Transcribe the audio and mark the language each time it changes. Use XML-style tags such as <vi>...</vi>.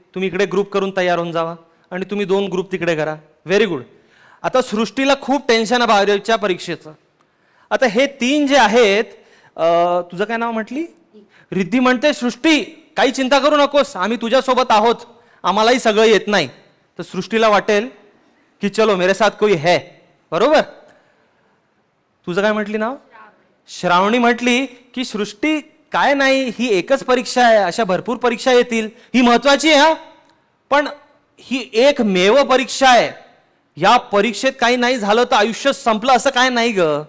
<mr>तुम्ही इकडे ग्रुप करून तयार होऊन जावा आणि तुम्ही 2 ग्रुप तिकडे करा. Very good. आता सृष्टीला खूप टेन्शन आहे 12वीच्या परीक्षेचं. आता हे 3 जे आहेत, तुझं काय नाव म्हटली? रिद्धी. म्हणते सृष्टी काही चिंता करू नकोस, आम्ही तुझ्यासोबत आहोत, आम्हालाही सगळं येत नाही. तर सृष्टीला वाटेल की</mr> <hi>चलो मेरे साथ कोई है.</hi> <mr>बरोबर. तुझं काय म्हटली नाव? श्रावणी. म्हटली की सृष्टी काय नाही, ही एकच परीक्षा आहे, अशा भरपूर परीक्षा येतील, ही महत्वाची आहे, पण ही एकमेव परीक्षा आहे. या परीक्षेत काही नाही झालं तर आयुष्य संपलं असं काय नाही ग.</mr>